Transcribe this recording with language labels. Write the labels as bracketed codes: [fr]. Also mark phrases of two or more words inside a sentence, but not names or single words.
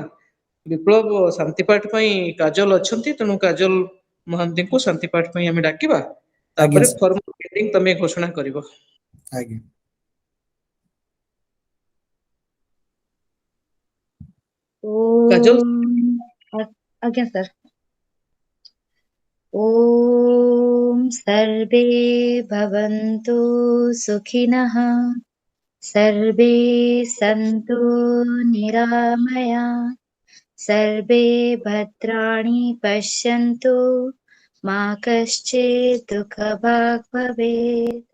[or] ବିପ୍ଳବ ଶାନ୍ତି ପାଠ ପାଇଁ କାଜଲ ଅଛନ୍ତି ତେଣୁ କାଜଲ ମହାନ୍ତିଙ୍କୁ ଶାନ୍ତି ପାଠ ପାଇଁ ଆମେ ଡାକିବା। ଆଜ୍ଞା ତାପରେ ସାର୍ ଫର୍ମାଲ ତମେ ଘୋଷଣା କରିବ। ଆଜ୍ଞା। କାଜଲ ଆଜ୍ଞା ସାର୍। [sa] ॐ सर्वे भवन्तु सुखिनः सर्वे सन्तु निरामया सर्वे भद्राणि पश्यन्तु मा कश्चित् दुःखभाग् भवेत्।